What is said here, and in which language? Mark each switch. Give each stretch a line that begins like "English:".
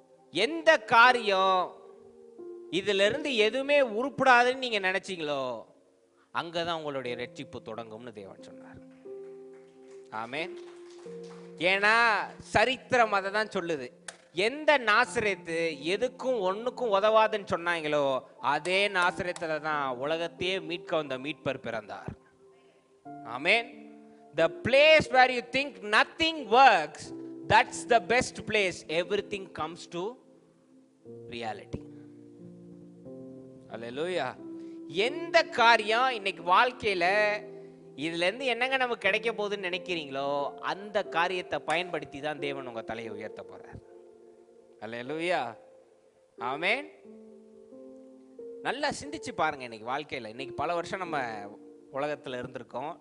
Tamil: எந்த காரியம் இதுல இருந்து எதுவுமே உருப்படாதுன்னு நீங்க நினைச்சீங்களோ அங்கதான் உங்களுடைய ரட்சிப்பு தொடங்கும்னு தேவன் சொன்னார். ஆமென். ஏன்னா சரித்திரம் அதை தான் சொல்லுது. எந்த நாசரேத்து எதுக்கும் ஒண்ணுக்கும் உதவாதுன்னு சொன்னாங்களோ அதே நாசரேத்துல தான் உலகத்தையே மீட்க வந்த மீட்பர் பிறந்தார். ஆமென்.
English: The place where you think nothing works, that's the best place. Everything comes to reality. Hallelujah.
Tamil: எந்த காரியம் இன்னைக்கு வாழ்க்கையில இதுல இருந்து என்னங்க நமக்கு கிடைக்க போகுதுன்னு நினைக்கிறீங்களோ அந்த காரியத்தை பயன்படுத்தி தான் தேவன் உங்க தலையை உயர்த்த போறார். அல்லேலூயா. ஆமென். நல்லா சிந்திச்சு பாருங்க. இன்னைக்கு வாழ்க்கையில இன்னைக்கு பல வருஷம் நம்ம உலகத்துல இருந்திருக்கோம்.